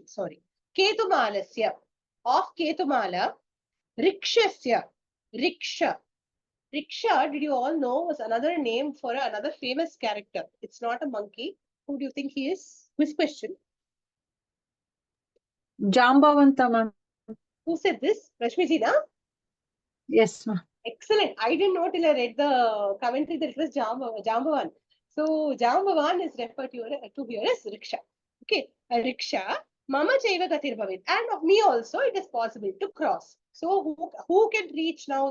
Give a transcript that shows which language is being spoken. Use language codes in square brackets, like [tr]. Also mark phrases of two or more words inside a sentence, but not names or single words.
[en] Sorry. Ketumalasya of Ketumala, Rikshasya, Riksha. Riksha, did you all know, was another name for another famous character. It's not a monkey. Who do you think he is? Which question? Jambavanta, ma'am. Who said this? Rashmiji, na? Yes, ma'am. Excellent. I didn't know till I read the commentary that it was Jambavan. So Jambavan is referred to here as Riksha. Okay, a Riksha. [sa] Mama Chaiva Gatir Bhavit. [en] And of me also, it is possible to cross. So who can reach now?